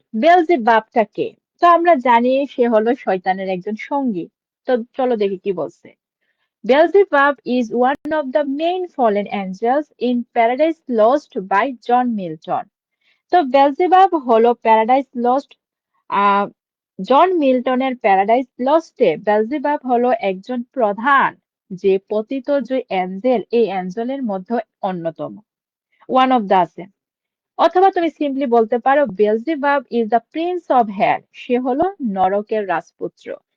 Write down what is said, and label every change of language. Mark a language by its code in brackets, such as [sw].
[bn] বেলজিবাবটা কে? তো আমরা জানি সে হলো শয়তানের একজন সঙ্গী। তো চলো দেখি কি বলছে। [en] Beelzebub is one of the main fallen angels in Paradise Lost by John Milton. [bn] তো বেলজেবাব হলো প্যারাডাইস লস্ট, জন মিল্টনের প্যারাডাইস লস্টে বেলজেবাব হলো একজন প্রধান যে পতিত যে অ্যাঞ্জেল, এই অ্যাঞ্জেলের মধ্যে অন্যতম, [en] one of the [bn] আছে। অথবা তুমি সিম্পলি বলতে পারো বেলজেবাব [en] is the prince of hell, [bn] সে হলো নরকের রাজপুত্র।